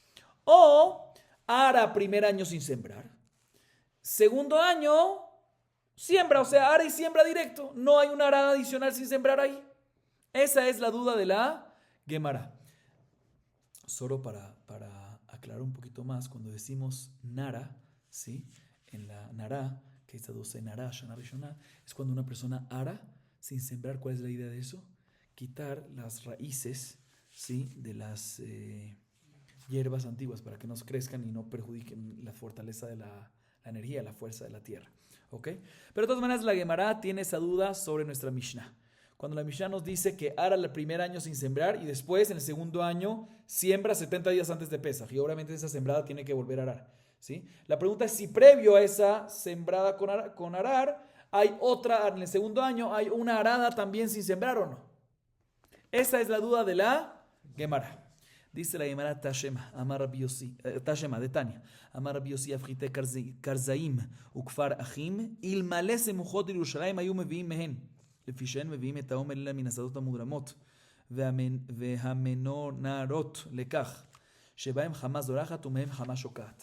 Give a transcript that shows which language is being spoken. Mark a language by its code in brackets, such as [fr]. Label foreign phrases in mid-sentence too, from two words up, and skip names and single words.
[es] O ara primer año sin sembrar. Segundo año siembra, o sea, ara y siembra directo. No hay una arada adicional sin sembrar ahí. Esa es la duda de la Gemara. Solo para aclarar un poquito más, cuando decimos nara, ¿sí? En la nara, que está 12 nara, [he] שנה ראשונה, [es] es cuando una persona ara sin sembrar. ¿Cuál es la idea de eso? Quitar las raíces, ¿sí? De las hierbas antiguas para que no crezcan y no perjudiquen la fortaleza de la energía, la fuerza de la tierra. ¿Ok? Pero de todas maneras la Gemara tiene esa duda sobre nuestra Mishnah. Cuando la Mishnah nos dice que ara el primer año sin sembrar y después en el segundo año siembra 70 días antes de Pesaj y obviamente esa sembrada tiene que volver a arar, ¿sí? La pregunta es si previo a esa sembrada con arar hay otra, en el segundo año hay una arada también sin sembrar o no. Esa es la duda de la Gemara. Dice la Gemara [he] תא שמע, אמר רבי יוסי, תא שמע דתניא, אמר רבי יוסי עפריים כרזים וכפר אחים, אילמלי סמוכות ירושלים היו מביאים מהן. לפי שאין מביאים את העומר אלא מן השדות המודרמות והמנונרות לכך שבהם חמה זורחת ומהם חמה שוקעת.